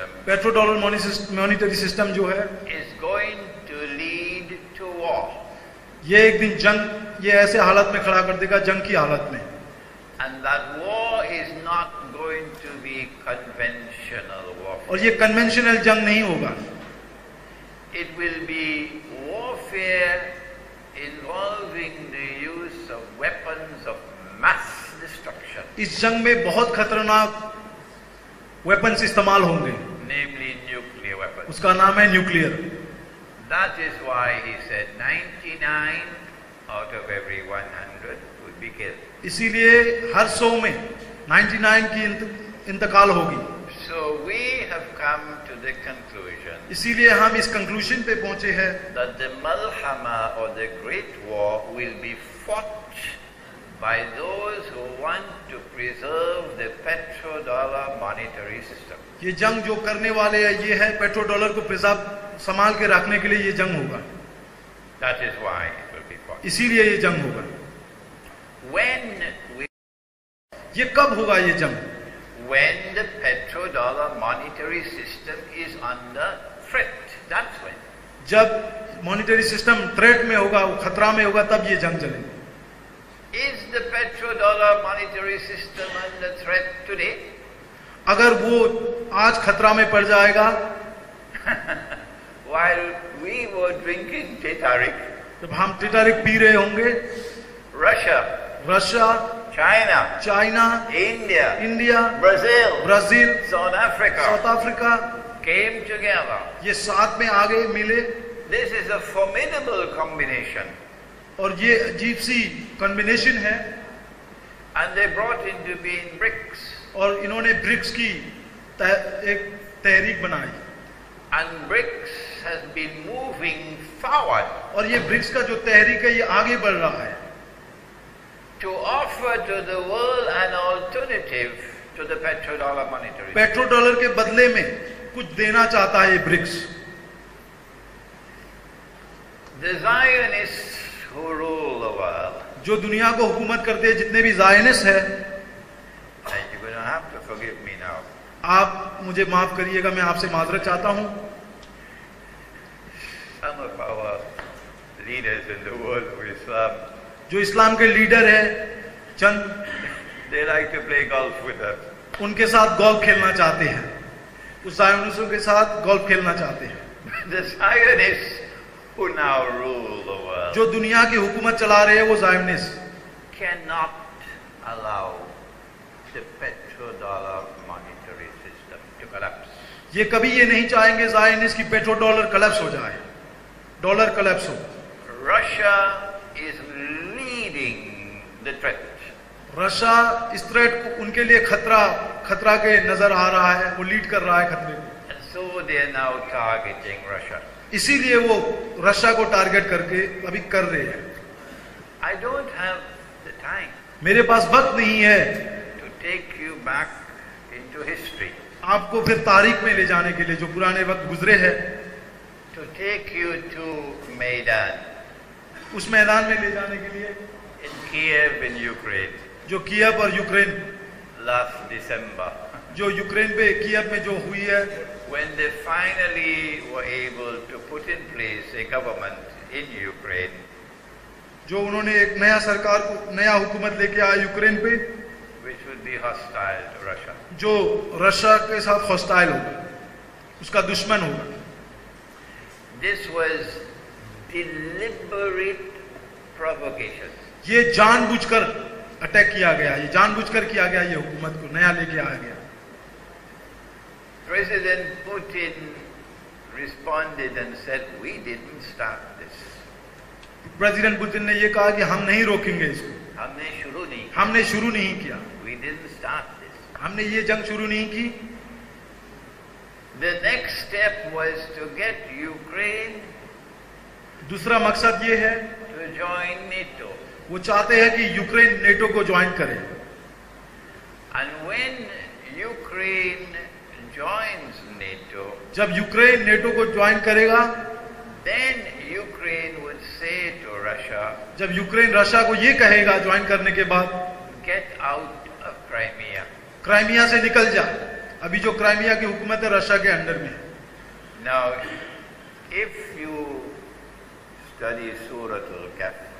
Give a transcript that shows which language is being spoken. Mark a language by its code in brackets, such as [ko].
[hi] Petro dollar monetary system जो है, [en] is going to lead to war. [hi] ये एक दिन जंग, ये ऐसे हालत में खड़ा कर देगा, जंग की हालत में. [en] And that war is not going to be conventional warfare. [hi] और ये कन्वेंशनल जंग नहीं होगा. [en] It will be warfare involving the use of weapons of mass destruction. [hi] इस जंग में बहुत खतरनाक वेपन्स इस्तेमाल होंगे, [en] namely nuclear weapons. [hi] उसका नाम है nuclear. [en] That is why he said 99 out of every 100 would be killed. [hi] इसीलिए हर 100 में 99 की इंतकाल होगी. [en] So we have come to the conclusion [hi] इसीलिए हम इस कंक्लूजन पे पहुंचे हैं [en] that the Malhama or the Great War will be fought by those who want to preserve the petrodollar monetary system. [hi] ये जंग जो करने वाले हैं, ये है पेट्रो डॉलर को प्रिजर्व संभाल के रखने के लिए ये जंग होगा. [en] That is why it will be fought. [hi] इसीलिए ये जंग होगा. ये कब होगा ये जंग? [en] When the petrodollar monetary system is under threat. That's when. [hi] जब मॉनिटरी सिस्टम थ्रेट में होगा, खतरा में होगा, तब ये जंग चलेगी. [en] Is the petrodollar monetary system under threat today? [hi] अगर वो आज खतरा में पड़ जाएगा, [en] While we were drinking Titarik, [hi] जब हम टिटारिक पी रहे होंगे, Russia, China, India, Brazil, [en] South Africa came together. [hi] ये साथ में आगे मिले. [en] This is a formidable combination. [hi] और ये अजीब सी कॉम्बिनेशन है. [en] And they brought into being BRICS. [hi] और इन्होंने ब्रिक्स की एक तहरीक बनाई. [en] And BRICS has been moving forward. [hi] और ये ब्रिक्स का जो तहरीक है, ये आगे बढ़ रहा है. [en] To offer to the world an alternative to the petrodollar monetary. [hi] Petro dollar के बदले में कुछ देना चाहता है ये BRICS. [en] The Zionists who rule the world. [hi] जो दुनिया को हुकूमत करते हैं, जितने भी ज़ायनिस्ट हैं, [en] And you're going to have to forgive me now. [hi] आप मुझे माफ करिएगा, मैं आपसे माजरत चाहता हूं. [en] Some of our leaders in the world of Islam, [hi] जो इस्लाम के लीडर हैं, चंद, [en] they like to play golf with us. [hi] उनके साथ गोल्फ खेलना चाहते हैं. उस ज़ायनिस्टों के साथ गोल्फ खेलना चाहते हैं. [en] The Zionists who now rule the world [hi] जो दुनिया की हुकूमत चला रहे हैं, वो Zionist [en] cannot allow the petrodollar monetary system to collapse. [hi] ये कभी ये नहीं चाहेंगे ज़ायनिस्ट की पेट्रो डॉलर कलेप्स हो जाए, डॉलर कलेप्स हो. [en] Russia is leading the threat. [hi] Russia इस थ्रेट को, उनके लिए खतरा के नजर आ रहा है, वो लीड कर रहा है खतरे को. [en] And so they are now targeting Russia. [hi] इसीलिए वो रशिया को टारगेट करके अभी कर रहे हैं. [en] I don't have the time [hi] मेरे पास वक्त नहीं है [en] to take you back into history, [hi] आपको फिर तारीख में ले जाने के लिए, जो पुराने वक्त गुजरे हैं, [en] to take you to Maidan [hi] उस मैदान में ले जाने के लिए, [en] in Kiev in Ukraine [hi] जो कीव और यूक्रेन, [en] last December, [hi] जो यूक्रेन पे कीव में जो हुई है, [en] when they finally were able to put in place a government in Ukraine, [hi] जो उन्होंने एक नया सरकार को, नया हुकूमत लेके आया यूक्रेन पे, [en] which would be hostile to Russia. [hi] जो रशिया के साथ हॉस्टाइल होगा, उसका दुश्मन होगा. [en] This was deliberate provocation. [hi] ये जानबूझकर अटैक किया गया, ये जानबूझकर किया गया, ये हुकूमत को नया लेके आया गया। [en] President Putin responded and said, "We didn't start this." [hi] President Putin ने ये कहा कि हम नहीं रोकेंगे इसको, हमने शुरू नहीं किया, [en] We didn't start this. [hi] हमने ये जंग शुरू नहीं की। [en] The next step was to get Ukraine [hi] दूसरा मकसद ये है, [en] to join NATO. [hi] वो चाहते हैं कि यूक्रेन नेटो को ज्वाइन करे। [en] And when Ukraine joins NATO, [hi] जब यूक्रेन नेटो को ज्वाइन करेगा, [en] then Ukraine would say to Russia, [hi] जब यूक्रेन रशिया को ये कहेगा ज्वाइन करने के बाद, [en] get out of Crimea. [hi] Crimea से निकल जा। अभी जो क्राइमिया की हुकूमत है रशिया के अंडर में। [en] Now, if you study Surah Al-Kahf,